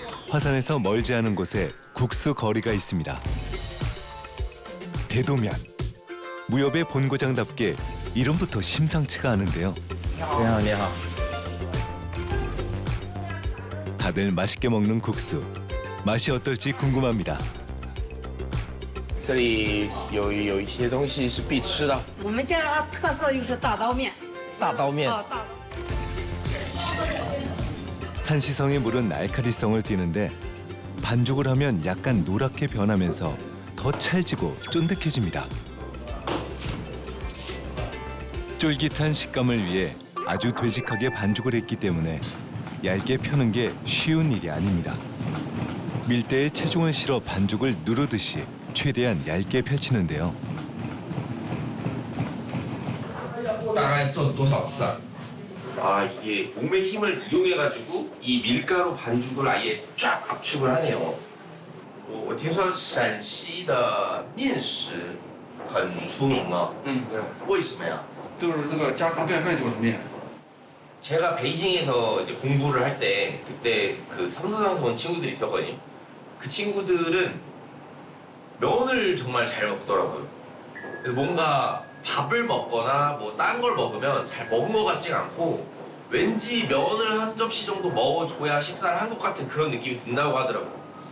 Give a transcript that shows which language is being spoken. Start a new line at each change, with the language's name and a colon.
Korean: 화산에서 멀지 않은 곳에 국수 거리가 있습니다. 대도면. 무협의 본고장답게 이름부터 심상치가 않은데요. 다들 맛있게 먹는 국수. 맛이 어떨지 궁금합니다.
Chinese: 这里有一些东西是必吃的。我们家特色就是大刀面。大刀面。
Korean: 산시성의 물은 알칼리성을 띠는데 반죽을 하면 약간 노랗게 변하면서 더 찰지고 쫀득해집니다. 쫄깃한 식감을 위해 아주 되직하게 반죽을 했기 때문에 얇게 펴는 게 쉬운 일이 아닙니다. 밀대에 체중을 실어 반죽을 누르듯이 최대한 얇게 펼치는데요.
Chinese: 大概做多少次啊？
Korean: 아 이게 몸의 힘을 이용해가지고 이 밀가루 반죽을 아예 쫙 압축을 하네요.
Chinese: 我听说陕西的面食很出名哦。对，为什么呀？都是这个家常便饭就是面。
Korean: 제가 베이징에서 이제 공부를 할 때 그때 그 삼수장에서 온 친구들이 있었거든요. 그 친구들은 면을 정말 잘 먹더라고요. 그래서 뭔가 밥을 먹거나 뭐 딴 걸 먹으면 잘 먹은 것 같지가 않고 왠지 면을 한 접시 정도 먹어줘야 식사를 한 것 같은 그런 느낌이 든다고 하더라고요.